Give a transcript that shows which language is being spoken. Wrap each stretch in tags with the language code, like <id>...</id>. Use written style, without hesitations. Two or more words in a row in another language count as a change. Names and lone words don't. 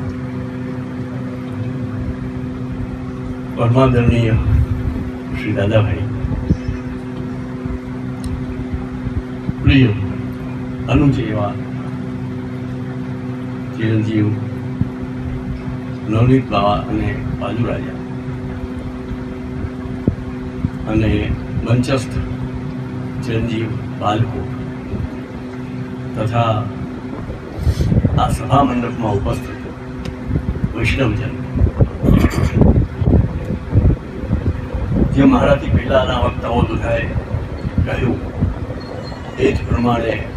<gu>પરમાદરણીય શ્રી દાદાભાઈ, પ્રિય અનુજ એવા ચિરંજીવ नवनीत बाबा અને બાજુરાજા અને મંચસ્થ ચિરંજીવ બાલકો તથા આ સભા મંડપમાં ઉપસ્થિત વૈષ્ણવજન, જે મારાથી પહેલાના વક્તાઓ બધાએ કહ્યું એ જ પ્રમાણે</gu>